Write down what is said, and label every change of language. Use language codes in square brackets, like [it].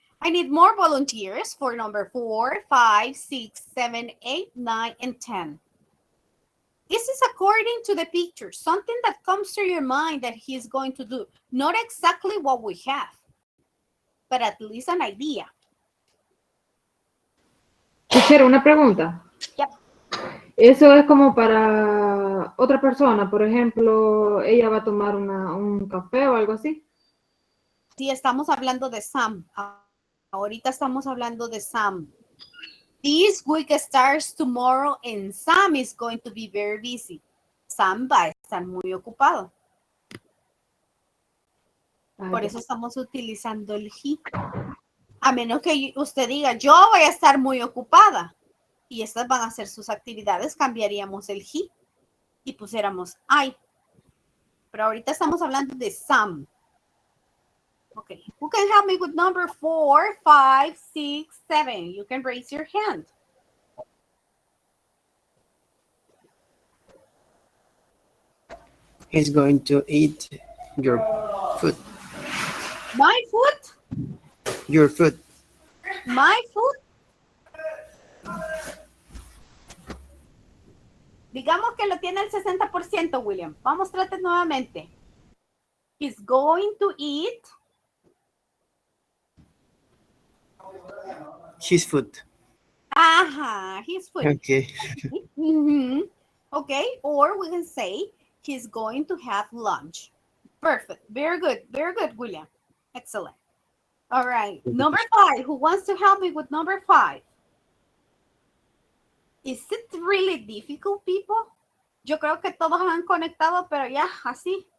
[en] I need more volunteers for number 4, 5, 6, 7, 8, 9, and 10. This is according to the picture, something that comes to your mind that he's going to do. Not exactly what we have, but at least an idea. [es] Teacher, una pregunta. [en] Yep. [es] Eso es como para otra persona, por ejemplo, ella va a tomar un café o algo así. Sí, estamos hablando de Sam. Ahorita estamos hablando de Sam. [en] This week starts tomorrow and Sam is going to be very busy. [es] Sam va a estar muy ocupado. Por eso estamos utilizando el he. A menos que usted diga, yo voy a estar muy ocupada. Y estas van a ser sus actividades, cambiaríamos el he y pusiéramos I. Pero ahorita estamos hablando de Sam. [en] Okay, who can help me with number 4, 5, 6, 7? You can raise your hand. He's going to eat your food. My food? Your food. My food? [es] Digamos que lo tiene el 60%, William. Vamos, trate nuevamente. [en] He's going to eat His food. Ajá, his food. Okay. Mm-hmm. Okay, or we can say he's going to have lunch. Perfect. Very good, William. Excellent. All right, number 5. Who wants to help me with number 5? Is it really difficult, people? [es] Yo creo que todos han conectado, pero ya, así.